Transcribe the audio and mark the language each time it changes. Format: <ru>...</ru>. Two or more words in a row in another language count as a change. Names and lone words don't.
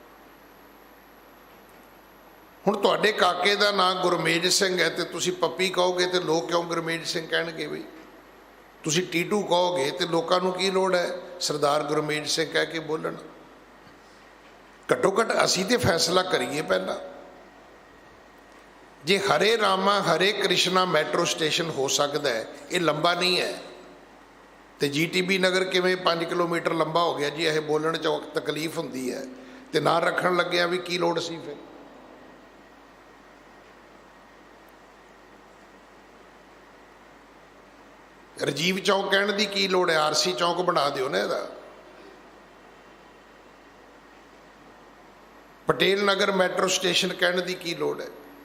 <pa>ਹੁਣ ਤੁਹਾਡੇ ਕਾਕੇ ਦਾ ਨਾਮ ਗੁਰਮੇਜ ਸਿੰਘ ਹੈ ਤੋ ਤੁਸੀਂ ਪੱਪੀ ਕਹੋਗੇ ਤੋ ਲੋਗ ਕਿਉਂ ਗੁਰਮੇਜ ਸਿੰਘ ਕਹਣਗੇ? ਬਈ ਤੁਸੀਂ ਟੀਟੂ ਕਹੋਗੇ ਤਾਂ ਲੋਕਾਂ ਨੂੰ ਕੀ ਲੋੜ ਹੈ ਸਰਦਾਰ ਗੁਰਮੇਜ ਸਿੰਘ ਕਹਿ ਕੇ ਬੋਲਣ? ਘੱਟੋ ਘੱਟ ਅਸੀਂ ਤੇ ਫੈਸਲਾ ਕਰੀਏ ਪਹਿਲਾ।</pa> <hi>जे हरे रामा हरे कृष्णा</hi> <en>metro station</en> <hi>हो सकता है, ये लंबा नहीं है, तो GTB नगर किवें 5 किलोमीटर लंबा हो गया जी?</hi> <pa>ਇਹ ਬੋਲਣ 'ਚ ਤਕਲੀਫ ਹੁੰਦੀ ਹੈ ਤਾਂ ਨਾਂ ਰੱਖਣ ਲੱਗਿਆਂ ਵੀ ਕੀ ਲੋੜ ਸੀ? ਫਿਰ ਰਾਜੀਵ ਚੌਕ ਕਹਿਣ ਦੀ ਕੀ ਲੋੜ ਹੈ? RC ਚੌਕ ਬਣਾ ਦਿਓ ਨਾ ਇਹਦਾ। ਪਟੇਲ ਨਗਰ</pa> <en>metro station</en> <pa>ਕਹਿਣ ਦੀ ਕੀ ਲੋੜ ਹੈ?</pa>